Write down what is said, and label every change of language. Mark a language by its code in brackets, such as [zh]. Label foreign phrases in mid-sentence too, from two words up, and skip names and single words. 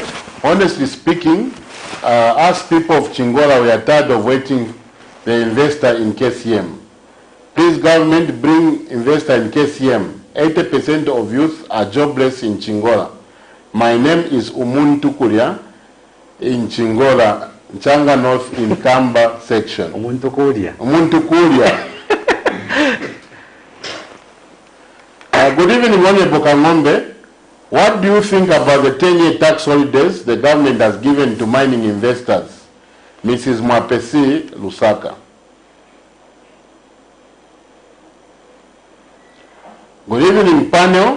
[en] Honestly speaking, us people of Chingola, we are tired of waiting the investor in KCM. Please, government, bring investor in KCM. 80% of youth are jobless in Chingola. My name is Umuntu Kuria in Chingola, Changa North in Kamba section. Umuntu Kuria. Umuntu Kuria. Good evening, Honorable Kangombe. What do you think about the 10-year tax holidays the government has given to mining investors? Mrs. Mwapesi Lusaka. Good evening, panel.